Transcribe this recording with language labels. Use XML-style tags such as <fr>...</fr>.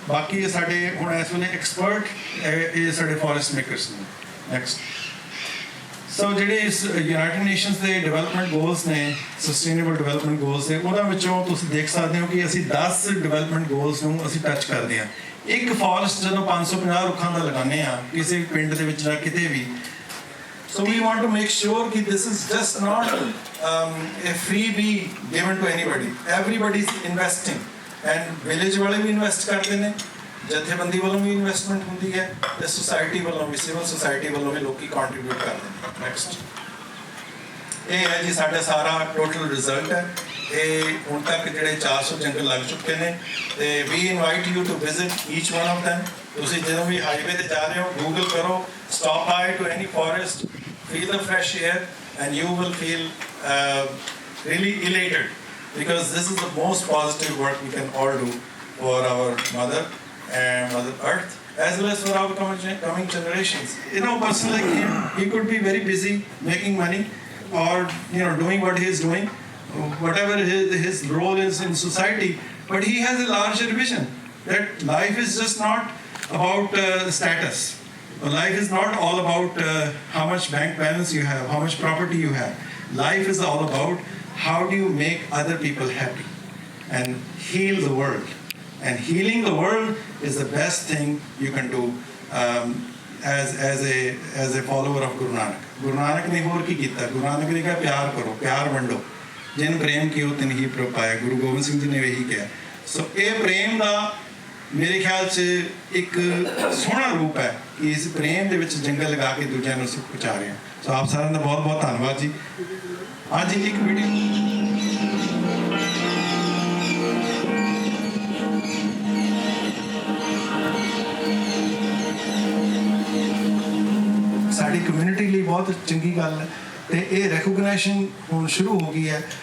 <pa>ਬਾਕੀ ਇਹ ਸਾਡੇ ਹੁਣ ਇਸ ਵੇਲੇ ਐਕਸਪਰਟ ਇਹ ਸਾਡੇ ਫੋਰੈਸਟ ਮੇਕਰਸ ਨੇ। ਨੈਕਸਟ ਸੋ ਜਿਹੜੇ ਇਸ ਯੂਨਾਈਟਿਡ ਨੇਸ਼ਨਸ ਦੇ ਡਿਵੈਲਪਮੈਂਟ ਗੋਲਸ ਨੇ, ਸਸਟੇਨੇਬਲ ਡਿਵੈਲਪਮੈਂਟ ਗੋਲਸ ਨੇ, ਉਹਨਾਂ ਵਿੱਚੋਂ ਤੁਸੀਂ ਦੇਖ ਸਕਦੇ ਹੋ ਕਿ ਅਸੀਂ 10 ਡਿਵੈਲਪਮੈਂਟ ਗੋਲਸ ਨੂੰ ਅਸੀਂ ਟੱਚ ਕਰਦੇ ਹਾਂ। ਇੱਕ ਫੋਰੈਸਟ ਜਦੋਂ 550 ਰੁੱਖਾਂ ਦਾ ਲਗਾਉਂਦੇ ਆ ਕਿਸੇ ਪਿੰਡ ਦੇ ਵਿੱਚ ਜਾਂ ਕਿਤੇ ਵੀ,</pa> <en>so we want to make sure that this is just not a freebie given to anybody. Everybody is investing, and</en> <hi>village वाले भी invest करते हैं, जत्थेबंदी वालों भी investment होती है, ਤੇ society वालों भी, civil society वालों भी लोग contribute करते हैं।</hi> <pa>Next ਇਹ ਹੈ ਜੀ ਸਾਡਾ ਸਾਰਾ ਟੋਟਲ ਰਿਜ਼ਲਟ ਹੈ। ਇਹ ਹੁਣ ਤੱਕ ਜਿਹੜੇ 400 ਜੰਗਲ ਲੱਗ ਚੁੱਕੇ ਨੇ, ਤੇ</pa> <en>we invite you to visit each one of them.</en> <pa>ਤੁਸੀਂ ਜਦੋਂ ਵੀ ਹਾਈਵੇ ਤੇ ਜਾ ਰਹੇ ਹੋ, ਗੂਗਲ ਕਰੋ,</pa> <en>stop by to any forest, feel the fresh air, and you will feel really elated, because this is the most positive work we can all do for our mother and Mother Earth, as well as for our coming generations. You know, person like him, he could be very busy making money, or doing what he is doing, whatever his role is in society, but he has a larger vision that life is just not about status. Life is not all about how much bank balance you have, how much property you have. Life is all about how do you make other people happy and heal the world. And healing the world is the best thing you can do as a follower of Guru Nanak.</en> <pa>Guru Nanak ne ਹੋਰ ਕੀ ਕੀਤਾ? Guru Nanak ਨੇ ਕਿਹਾ ਪਿਆਰ ਕਰੋ, ਪਿਆਰ ਵੰਡੋ, ਜਿਨ ਪ੍ਰੇਮ ਕੀਓ ਤਿਨ ਹੀ ਪ੍ਰਭ ਪਾਇਆ। ਗੁਰੂ ਗੋਬਿੰਦ ਸਿੰਘ ਜੀ ਨੇ ਇਹੀ ਕਿਹਾ। ਸੋ ਇਹ ਪ੍ਰੇਮ ਦਾ ਮੇਰੇ ਖਿਆਲ 'ਚ ਇੱਕ ਸੋਹਣਾ ਰੂਪ ਹੈ ਕਿ ਇਸ ਪ੍ਰੇਮ ਦੇ ਵਿੱਚ ਜੰਗਲ ਲਗਾ ਕੇ ਦੂਜਿਆਂ ਨੂੰ ਸੁੱਖ ਪਹੁੰਚਾ ਰਹੇ ਹਾਂ। ਸੋ ਆਪ ਸਾਰਿਆਂ ਦਾ ਬਹੁਤ ਬਹੁਤ ਧੰਨਵਾਦ ਜੀ। ਅੱਜ ਇੱਕ ਵੀਡੀਓ ਸਾਡੀ ਕਮਿਊਨਿਟੀ ਲਈ ਬਹੁਤ ਚੰਗੀ ਗੱਲ ਹੈ, ਤੇ ਇਹ ਰੈਕੋਗਨਾਈਜੇਸ਼ਨ ਹੁਣ ਸ਼ੁਰੂ ਹੋ ਗਈ ਹੈ।</pa>